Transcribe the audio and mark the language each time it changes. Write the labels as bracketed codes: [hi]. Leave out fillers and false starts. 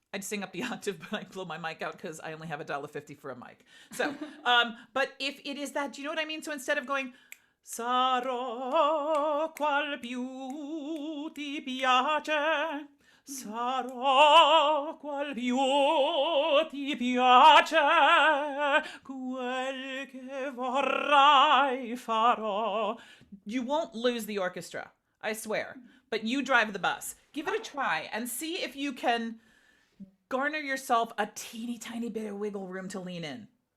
[en] I'd sing up the octave, but I blow my mic out because I only have $1.50 for a mic. So, but if it is that, do you know what I mean? So instead of going, [it] sarà qual più ti piace, sarà qual più ti piace, quel che vorrai farò. [en] You won't lose the orchestra, I swear. But you drive the bus. Give it a try and see if you can garner yourself a teeny tiny bit of wiggle room to lean in.